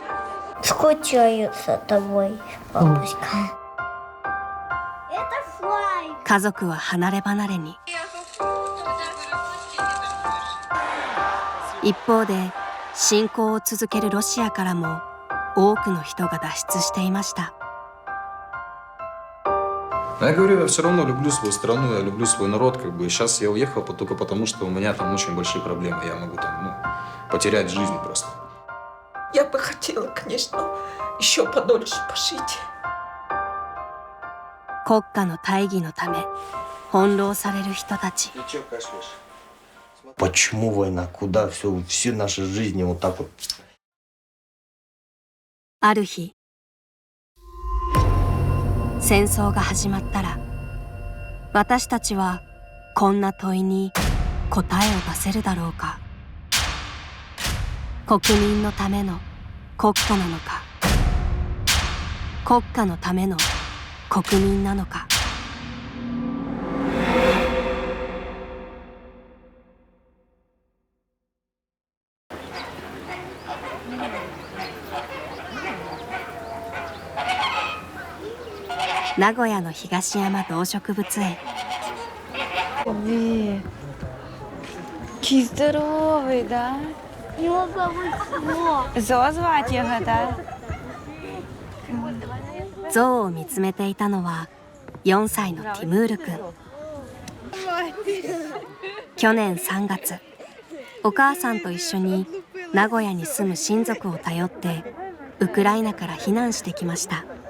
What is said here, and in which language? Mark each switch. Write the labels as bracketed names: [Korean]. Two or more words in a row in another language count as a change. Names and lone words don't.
[Japanese] 家族は離れ離れに。一方で侵攻を続けるロシアからも多くの人が脱出していました。 [Russian] Я говорю, я все равно люблю свою страну, я люблю свой народ, как бы. Сейчас я уехал только потому, что у меня там очень большие проблемы. Я могу там, потерять жизнь просто. Я бы хотела, конечно, еще подольше пожить. [Japanese] 国家の大義のため翻弄される人たち。 [Russian] Почему война? Куда все наши жизни вот так вот? [Japanese] ある日、戦争が始まったら、私たちはこんな問いに答えを出せるだろうか。国民のための国家なのか、国家のための国民なのか。名古屋の東山動植物園。 [Ukrainian] Який здоровий, да? Його зовуть Зо звати його, да? [Japanese] 象を見つめていたのは4歳のティムール君。去年3月、お母さんと一緒に名古屋に住む親族を頼ってウクライナから避難してきました。